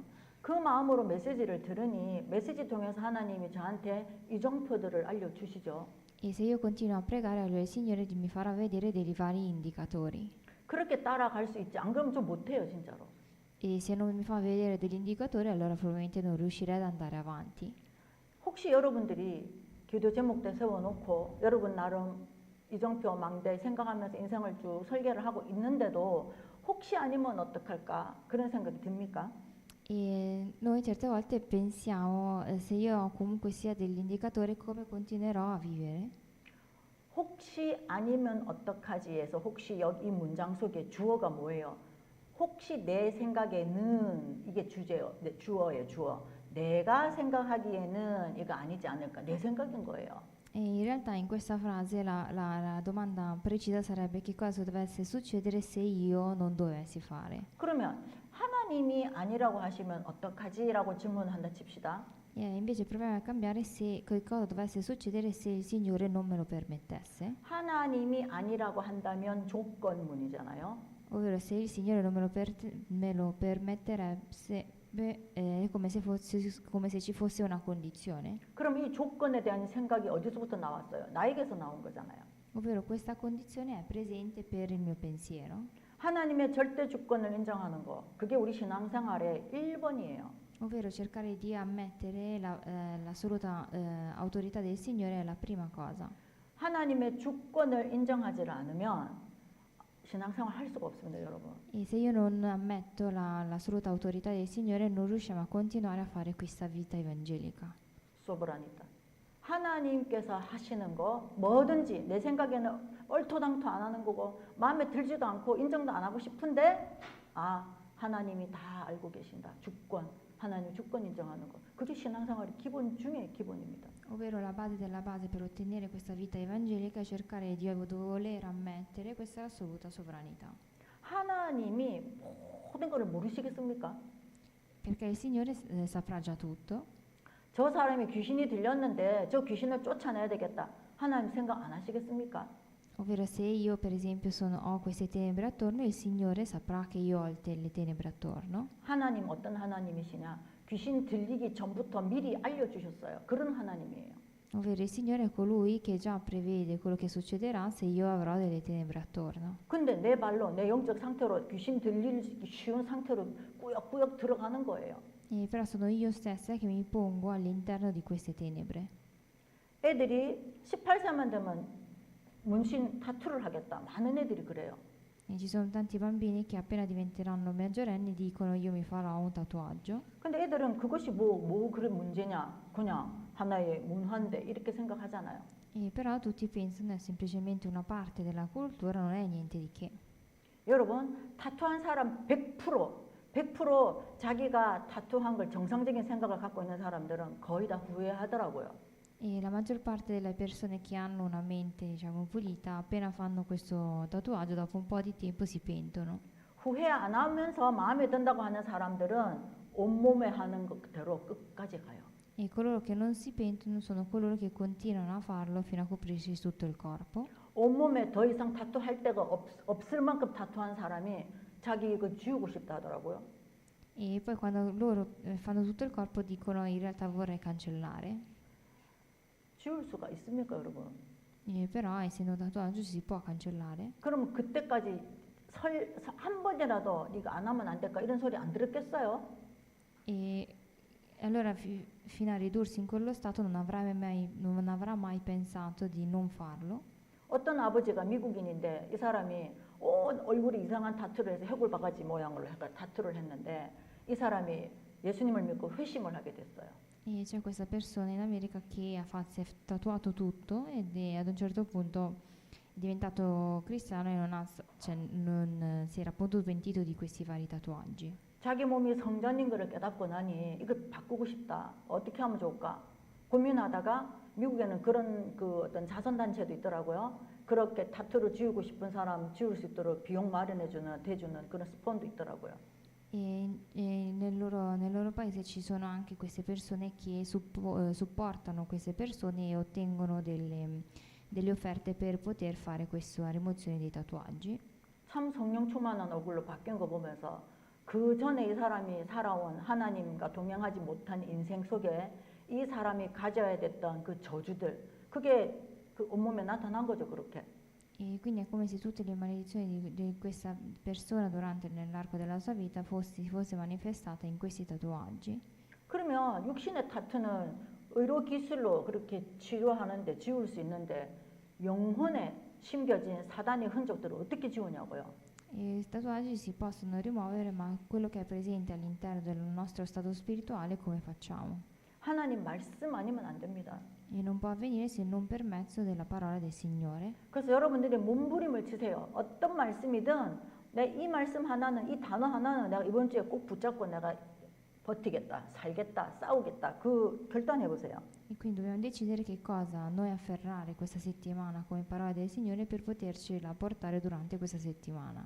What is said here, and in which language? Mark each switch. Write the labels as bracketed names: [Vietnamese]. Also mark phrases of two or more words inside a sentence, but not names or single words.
[Korean] 그 마음으로 메시지를 들으니 메시지 통해서 하나님이 저한테 이정표들을 알려주시죠. [Italian] E se io continuo a pregare, allora il Signore mi farà vedere dei vari indicatori. [Korean] 그렇게 따라갈 수 있지. 안 그러면 좀 못해요, 진짜로. [Italian] E se non mi fa vedere degli indicatori, allora probabilmente non riuscirei ad andare avanti. [Korean] 혹시 여러분들이 기도 제목대 세워놓고 여러분 나름 이정표 망대 생각하면서 인생을 쭉 설계를 하고 있는데도 혹시 아니면 어떡할까 그런 생각이 듭니까? [Italian] E noi certe volte pensiamo, se io ho comunque sia degli indicatori, come continuerò a vivere? [Korean] 혹시 아니면 어떡하지에서 혹시 여기 이 문장 속에 주어가 뭐예요? 혹시 내 생각에는 이게 주제요. 주어예요, 주어. 내가 생각하기에는 이거 아니지 않을까? 내 생각인 거예요. [Italian] E in realtà in questa frase la domanda precisa sarebbe che cosa dovesse succedere se io non dovessi fare. [Korean] 그러면 하나님이 아니라고 하시면 어떡하지라고 질문한다 칩시다. [Italian] E invece proviamo a cambiare se che cosa dovesse succedere se il Signore non me lo permettesse. [Korean] 하나님이 아니라고 한다면 조건문이잖아요. [Italian] Ovvero se il Signore non me lo permetterebbe, è come se ci fosse una condizione. [Korean] 그럼 이 조건에 대한 생각이 어디서부터 나왔어요? 나에게서 나온 거잖아요. [Italian] Ovvero questa condizione è presente per il mio pensiero. [Korean] 하나님의 절대 주권을 인정하는 거. 그게 우리 신앙생활의 1번이에요. [Italian] Ovvero cercare di ammettere l'assoluta autorità del Signore è la prima cosa. [Korean] 하나님의 주권을 인정하지 않으면 신앙생활 할 수가 없습니다, 여러분. [Italian] E se io non ammetto l'assoluta autorità del Signore, non riusciamo a continuare a fare questa vita evangelica. [Korean] 소브라니타. 하나님께서 하시는 거 뭐든지 내 생각에는 얼토당토 안 하는 거고 마음에 들지도 않고 인정도 안 하고 싶은데 하나님이 다 알고 계신다. 주권. 하나님 주권 인정하는 거. 그게 신앙생활의 기본 중에 기본입니다. [Italian] Ovvero la base della base per ottenere questa vita evangelica è cercare di voler ammettere questa assoluta sovranità. [Korean] 하나님이 모든 것을 모르시겠습니까? [Italian] Perché il Signore saprà già tutto. [Korean] 저 사람이 귀신이 들렸는데 저 귀신을 쫓아내야 되겠다. 하나님 생각 안 하시겠습니까? [Italian] Ovvero se io per esempio ho queste tenebre attorno, il Signore saprà che io ho le tenebre attorno. [Korean] 하나님 어떤 하나님이시냐? 귀신 들리기 전부터 미리 알려주셨어요. 그런 하나님이에요. [Italian] Ovvero il Signore è colui che già prevede quello che succederà se io avrò delle tenebre attorno. [Korean] 근데 내 발로 내 영적 상태로 귀신 들리기 쉬운 상태로 꾸역꾸역 들어가는 거예요. [Italian] Però sono io stessa che mi pongo all'interno di queste tenebre. [Korean] 애들이 18세만 되면 문신 타투를 하겠다. 많은 애들이 그래요. [Italian] E ci sono tanti bambini che appena diventeranno maggiorenni dicono io mi farò un tatuaggio. [Korean] 근데 애들은 그것이 뭐 그런 문제냐? 그냥 하나의 문화인데 이렇게 생각하잖아요. [Italian] E però tutti pensano è semplicemente una parte della cultura, non è niente di che. [Korean] 여러분, 타투한 사람 100% 자기가 타투한 걸 정상적인 생각을 갖고 있는 사람들은 거의 다 후회하더라고요. [Italian] E la maggior parte delle persone che hanno una mente, diciamo, pulita, appena fanno questo tatuaggio, dopo un po' di tempo si pentono. [Korean] 후회 안 하면서 마음에 든다고 하는 사람들은 온몸에 하는 것대로 끝까지 가요. [Italian] E coloro che non si pentono sono coloro che continuano a farlo fino a coprirsi tutto il corpo. [Korean] 온몸에 더 이상 타투할 데가 없을 만큼 타투한 사람이 자기 이거 지우고 싶다 하더라고요. [Italian] E poi quando loro fanno tutto il corpo dicono in realtà vorrei cancellare. [Korean] 지울 수가 있습니까, 여러분? [Italian] Però essendo un tatuaggio si può cancellare. [Korean] 그럼 그때까지 한 번이라도 네가 안 하면 안 될까 이런 소리 안 들었겠어요? [Italian] E E allora fino a ridursi in quello stato non avrà mai pensato di non farlo. [Korean] 어떤 아버지가 미국인인데 이 사람이 온 얼굴이 이상한 타투를 해서 해골바가지 모양으로 해가 타투를 했는데 이 사람이 예수님을 믿고 회심을 하게 됐어요. [Italian] E c'è questa persona in America che si è tatuato tutto ed ad un certo punto è diventato cristiano e non si era appunto pentito di questi vari tatuaggi. [Korean] 자기 몸이 성전인 것을 깨닫고 나니 이걸 바꾸고 싶다. 어떻게 하면 좋을까? 고민하다가 미국에는 그런 그 어떤 자선단체도 있더라고요. 그렇게 타투를 지우고 싶은 사람 지울 수 있도록 비용 마련해주는 대주는 그런 스폰도 있더라고요. [Italian] Nel loro paese ci sono anche queste persone che supportano queste persone e ottengono delle offerte per poter fare questa rimozione dei tatuaggi. [Korean] 참 성령 충만한 얼굴로 바뀐 거 보면서 그 전에 이 사람이 살아온 하나님과 동행하지 못한 인생 속에 이 사람이 가져야 됐던 그 저주들 그게 그 온몸에 나타난 거죠 그렇게. [Italian] E quindi è come se tutte le maledizioni di questa persona nell'arco della sua vita si fosse manifestata in questi tatuaggi. [Korean] 그러면 육신의 타투는 의료 기술로 그렇게 치료하는데 지울 수 있는데 영혼에 심겨진 사단의 흔적들을 어떻게 지우냐고요. [Italian] I tatuaggi si possono rimuovere, ma quello che è presente all'interno del nostro stato spirituale come facciamo? [Korean] 하나님 말씀 아니면 안 됩니다. [Italian] E non può avvenire se non per mezzo della parola del Signore. [Korean] 그래서 여러분들이 몸부림을 치세요. 어떤 말씀이든 내 이 말씀 하나는 이 단어 하나는 내가 이번 주에 꼭 붙잡고 내가 버티겠다, 살겠다, 싸우겠다. 그 결단해 보세요. [Italian] E quindi dobbiamo decidere che cosa noi afferrare questa settimana come parola del Signore per potercela portare durante questa settimana.